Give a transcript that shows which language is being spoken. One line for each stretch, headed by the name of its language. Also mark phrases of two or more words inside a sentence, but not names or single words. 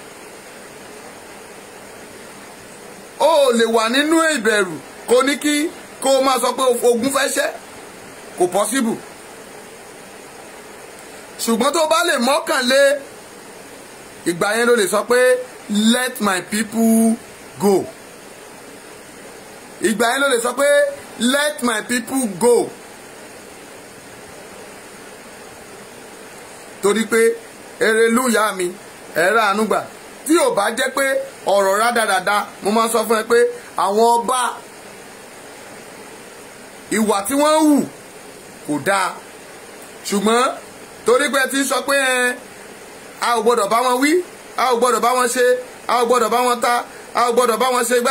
Yoruba: o ò lè wà nínú ìbẹ̀rù kò ní kí kó o máa sọ pé ogun fẹ́ ṣẹ́ kò possible ṣùgbọ́n tó bá lè mọ́kànlé ìgbà yẹn ló lè sọ pé
English: let my people go.
Yoruba: Ìgbà yẹn ló lè sọ pé
English: let my people go.
Yoruba: Torí pé erelúyà mi ẹ̀rọ ànúgbà tí ò bá jẹ́ pé ọ̀rọ̀ rádaràda mo máa ń sọ fún ẹ pé àwọn ọba ìwà tí wọ́n hù kò dáa, ṣùgbọ́n torí pé ti sọ pé a ò gbọ́dọ̀ bá wọn wí, a ò gbọ́dọ̀ bá wọn ṣe, a ò gbọ́dọ̀ bá wọn ta, a ò gbọ́dọ̀ bá wọn ṣe gbá.